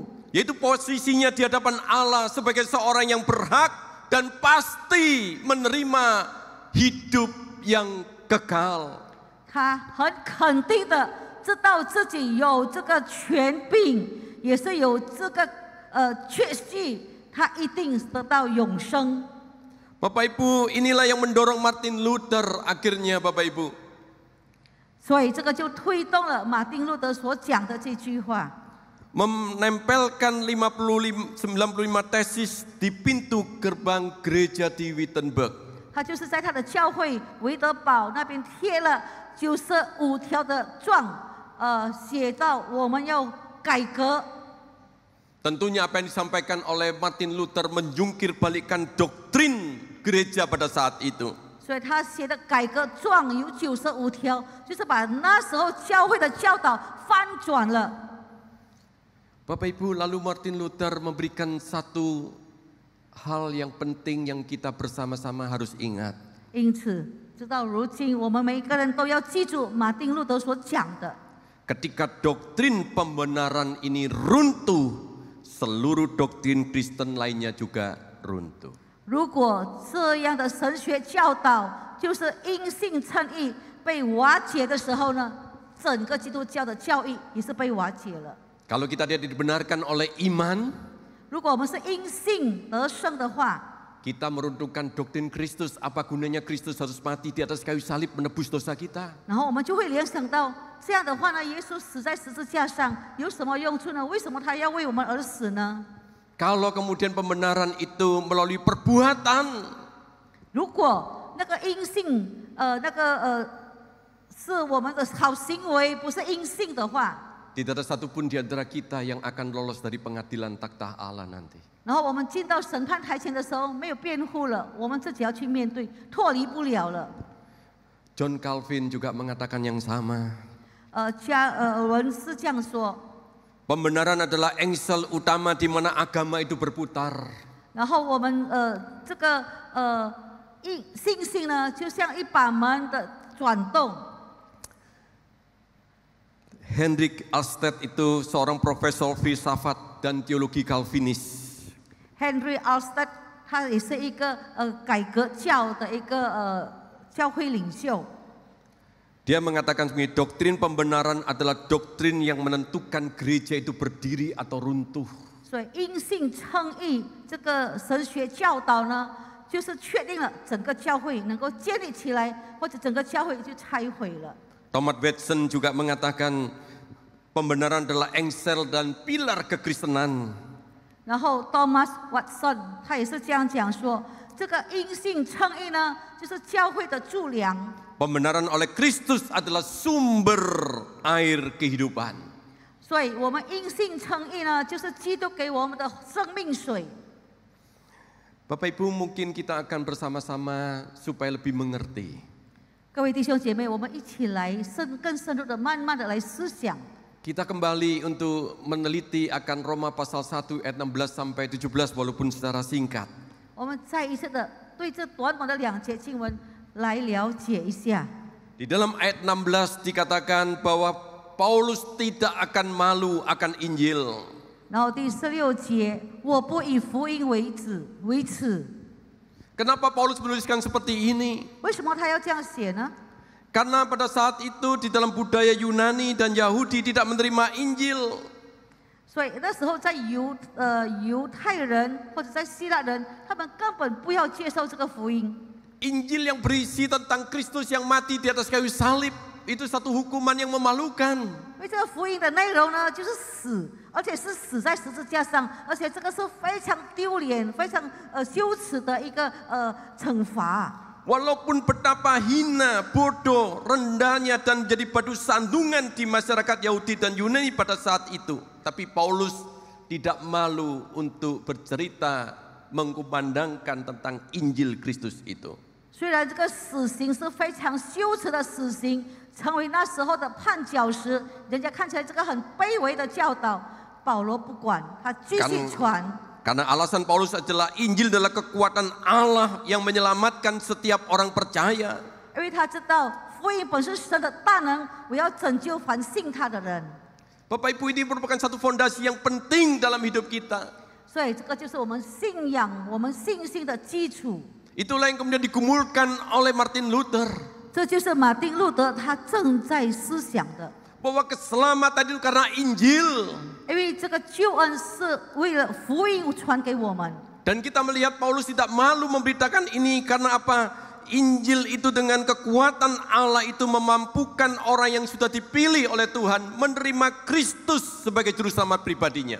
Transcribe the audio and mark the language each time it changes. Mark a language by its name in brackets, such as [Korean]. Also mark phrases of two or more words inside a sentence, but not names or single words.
[Indonesian] Yaitu posisinya di hadapan Allah sebagai seorang yang berhak dan pasti menerima hidup yang kekal. [Chinese] 他很肯定的知道自己有这个权柄，也是有这个确据，他一定得到永生。 [Indonesian] Bapak Ibu, inilah yang mendorong Martin Luther akhirnya Bapak Ibu. [Chinese] 所以这个就推动了马丁路德所讲的这句话。 [Indonesian] Menempelkan 95 tesis di pintu gerbang gereja di Wittenberg. [Chinese] 他就是在他的教会维德堡那边贴了95条的状，写到我们要改革。 [Indonesian] Tentunya apa yang disampaikan oleh Martin Luther menjungkir balikan doktrin gereja pada saat itu. [Chinese] 所以他写的改革状有95条，就是把那时候教会的教导翻转了。 [Indonesian] Bapak Ibu, lalu Martin Luther memberikan satu hal yang penting yang kita bersama-sama harus ingat. [Chinese] 因此，直到如今，我们每一个人都要记住马丁路德所讲的。 [Indonesian] Ketika doktrin pembenaran ini runtuh, seluruh doktrin Kristen lainnya juga runtuh. [Chinese] 如果这样的神学教导就是因信称义被瓦解的时候呢，整个基督教的教义也是被瓦解了。 [Indonesian] Kalau kita tidak dibenarkan oleh iman, [Chinese] 如果我们是因信得胜的话， [Indonesian] kita meruntuhkan doktrin Kristus. Apa gunanya Kristus harus mati di atas kayu salib menebus dosa kita? [Chinese] 然后我们就会联想到，这样的话呢，耶稣死在十字架上有什么用处呢？为什么他要为我们而死呢？ [Indonesian] Kalau kemudian pembenaran itu melalui perbuatan, [Chinese] 如果那个因信，是我们的好行为，不是因信的话， [Indonesian] tidak ada satupun di antara kita yang akan lolos dari pengadilan takhta Allah nanti. [Chinese] 然后我们进到审判台前的时候，没有辩护了，我们自己要去面对，脱离不了了。 [Indonesian] John Calvin juga mengatakan yang sama. [Chinese] 加尔文是这样说。 [Indonesian] Pembenaran adalah engsel utama di mana agama itu berputar. [Chinese] 然后我们这个信心呢，就像一把门的转动。 [Indonesian] Hendrik Alstedt itu seorang profesor filsafat dan teologi Calvinis. [Chinese] Henry Alstedt 他也是一个改革教的一个教会领袖。 [Indonesian] Dia mengatakan begini, doktrin pembenaran adalah doktrin yang menentukan gereja itu berdiri atau runtuh. [Chinese] 所以因信称义这个神学教导呢，就是确定了整个教会能够建立起来，或者整个教会就拆毁了。 [Indonesian] Thomas Watson juga mengatakan pembenaran adalah engsel dan pilar kekristenan. [Chinese] 然后 Thomas Watson 他也是这样讲说，这个因信称义呢，就是教会的柱梁。 [Indonesian] Pembenaran oleh Kristus adalah sumber air kehidupan. [Chinese] 所以我们因信称义呢，就是基督给我们的生命水。 [Indonesian] Bapak Ibu, mungkin kita akan bersama-sama supaya lebih mengerti. [Chinese] 各位弟兄姐妹，我们一起来更深入的、慢慢的来思想。 [Indonesian] Kita kembali untuk meneliti akan Roma pasal 1 ayat 16 sampai 17 walaupun secara singkat. [Chinese] 我们再一次的对这短短的2节经文来了解一下。 [Indonesian] Di dalam ayat 16 dikatakan bahwa Paulus tidak akan malu akan Injil. [Chinese] 然后第16节，我不以福音为耻。 [Indonesian] Kenapa Paulus menuliskan seperti ini? [Chinese] 为什么他要这样写呢？ [Indonesian] Karena pada saat itu di dalam budaya Yunani dan Yahudi tidak menerima Injil. [Chinese] 所以那时候在犹太人或者在希腊人，他们根本不要接受这个福音。 [Indonesian] Injil yang berisi tentang Kristus yang mati di atas kayu salib itu satu hukuman yang memalukan. [Chinese] 因为这个福音的内容呢，就是死，而且是死在十字架上，而且这个是非常丢脸、非常羞耻的一个惩罚。 [Indonesian] Walaupun betapa hina, bodoh, rendahnya dan jadi batu sandungan di masyarakat Yahudi dan Yunani pada saat itu, tapi Paulus tidak malu untuk bercerita mengkumandangkan tentang Injil Kristus itu. [Chinese] 虽然这个死刑是非常羞耻的死刑，成为那时候的绊脚石，人家看起来这个很卑微的教导，保罗不管，他继续传。 [Indonesian] Karena alasan Paulus adalah Injil adalah kekuatan Allah yang menyelamatkan setiap orang percaya. [Chinese] 因为他知道福音本是神的大能，我要拯救凡信他的人。 [Indonesian] Bapak Ibu, ini merupakan satu fondasi yang penting dalam hidup kita. [Chinese] 所以这个就是我们信仰、我们信心的基础。 [Indonesian] Itulah yang kemudian digumulkan oleh Martin Luther. [Chinese] 这就是马丁路德他正在思想的。 [Indonesian] Bahwa keselamatan itu karena Injil. [Chinese] 因为这个救恩是为了福音传给我们。 [Indonesian] Dan kita melihat Paulus tidak malu memberitakan ini karena apa? Injil itu dengan kekuatan Allah itu memampukan orang yang sudah dipilih oleh Tuhan menerima Kristus sebagai juru selamat pribadinya.